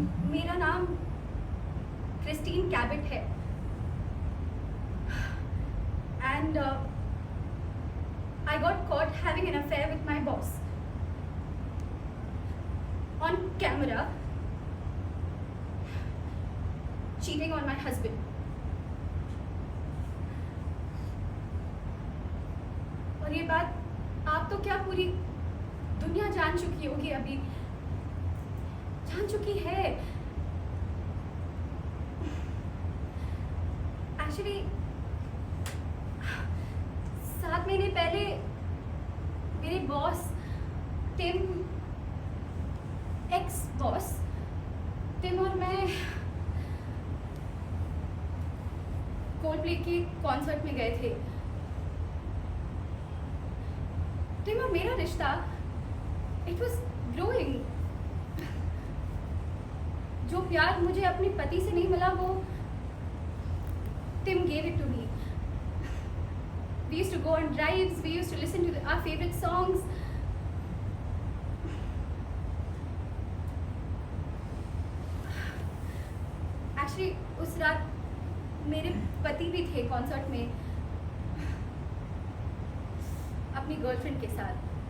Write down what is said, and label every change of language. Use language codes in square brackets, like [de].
[hi] मेरा नाम क्रिस्टीन कैबिट है, [en] and I got caught having an affair with my boss on camera, cheating on my husband. [hi] और ये बात आप तो क्या पूरी दुनिया जान चुकी होगी, अभी जान चुकी है. एक्चुअली 7 महीने पहले मेरे boss Tim, ex boss Tim और मैं कोल्डप्ले के कॉन्सर्ट में गए थे. टिम और मेरा रिश्ता, [en] It was growing. [hi] जो प्यार मुझे अपने पति से नहीं मिला, वो Tim [en] gave it to me. We used to go on drives, we used to listen to our favorite songs. [hi] Actually, उस रात मेरे पति भी थे कॉन्सर्ट में अपनी गर्लफ्रेंड के साथ.